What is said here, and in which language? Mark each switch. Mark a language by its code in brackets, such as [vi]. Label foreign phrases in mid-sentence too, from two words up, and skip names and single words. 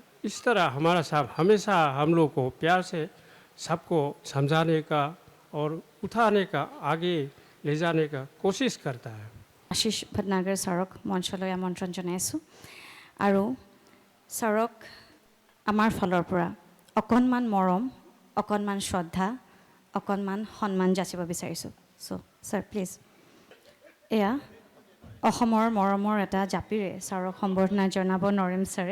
[hi] इस तरह हमारा साहब हमेशा हम लोग को प्यार से सबको समझाने का और उठाने का, आगे ले जाने का कोशिश करता है। [as] আশিষ ভটনাগৰ ছাৰক মঞ্চলৈ আমন্ত্ৰণ জনাইছোঁ আৰু ছাৰক আমাৰ ফালৰ পৰা অকণমান মৰম, অকণমান শ্ৰদ্ধা, অকণমান সন্মান যাচিব বিচাৰিছোঁ। চ' ছাৰ প্লিজ। এয়া অসমৰ মৰমৰ এটা জাপিৰে ছাৰক সম্বৰ্ধনা জনাব নৰেম ছাৰে।